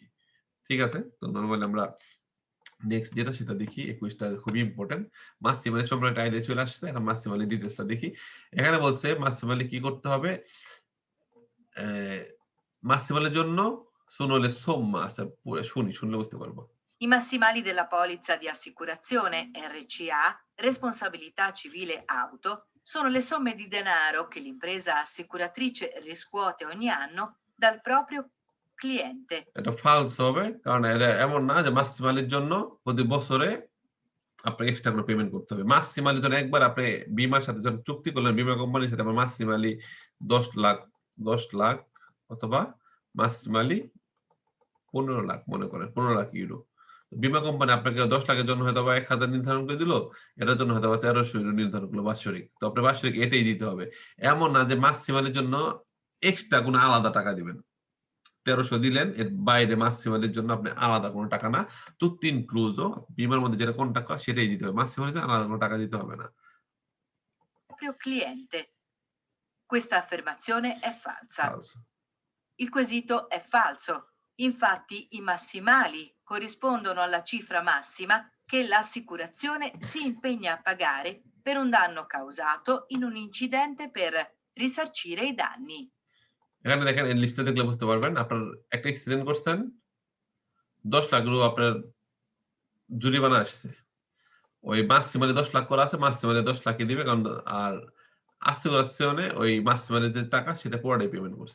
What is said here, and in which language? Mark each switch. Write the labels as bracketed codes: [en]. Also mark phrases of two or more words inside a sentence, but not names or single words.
[bn] ঠিক আছে? তো নরমালি আমরা নেক্সট যেটা সেটা দেখি। এই কুইজটা খুবই ইম্পোর্টেন্ট। মাসিমালি সম্পর্কে একটা আইডিয়া চলে আসছে। এখন মাসিমালি ডিটেইলসটা দেখি। এখানে বলছে মাসিমালি কি করতে হবে? অ্যা মাসিমালির জন্য [it] sono le somme [bn] আচ্ছা শুনলে বুঝতে পারবো। [it] I massimali della polizza di assicurazione RCA, responsabilità civile auto, Sono le somme di denaro che l'impresa assicuratrice riscuote ogni anno dal proprio cliente. [bn] এটা ফালস হবে। কারণ এটা এমন না যে মাসিমালির জন্য প্রতি বছরে আপনাকে এক্সট্রা কোনো পেমেন্ট করতে হবে। মাসিমালির জন্য একবার আপনি বীমার সাথে যখন চুক্তি করলেন, বীমা কোম্পানির সাথে আপনার মাসিমালি ১০,০০,০০০ ১০,০০,০০০ অথবা মাসিমালি ১৫,০০,০০০ মনে করেন, €১৫,০০,০০০। বীমা কোম্পানি আপনাকে ১০,০০,০০০ এর জন্য হয়তোবা ১,০০০ নির্ধারণ করে দিল। এটার জন্য হয়তোবা €১,৩০০ নির্ধারণ করলো বাৎসরিক। তো আপনার বাৎসরিক এটাই দিতে হবে। এমন না যে মাসিমালির জন্য এক্সট্রা কোনো আলাদা টাকা দিবেন। ১৩০০ দিলেন, এর বাইরে মাসিমালির জন্য আপনি আলাদা কোনো টাকা না। [it] tutto incluso [bn] বীমার মধ্যে যেটা কন্ট্রাক্ট করা সেটাই দিতে হবে। মাসিমালির জন্য আলাদা কোনো টাকা দিতে হবে না। [it] Proprio cliente. Questa affermazione è falsa. ফালস। Il quesito è falso. Infatti i massimali corrispondono alla cifra massima che l'assicurazione si impegna a pagare per un danno causato in un incidente per risarcire i danni. [bn] এখানে দেখেন এই লিস্টটা দেখলে বুঝতে পারবেন। আপনার একটা অ্যাক্সিডেন্ট করছেন, ৳১০,০০,০০০ আপনার জরিমানা আসছে। ওই মাসিমালি ১০,০০,০০০ করা আছে, মাসিমালি ১০,০০,০০০ দিবে। কারণ আর আসিউরাসিয়নে ওই মাসিমালির যে টাকা সেটা পুরাটাই পেমেন্ট করছে।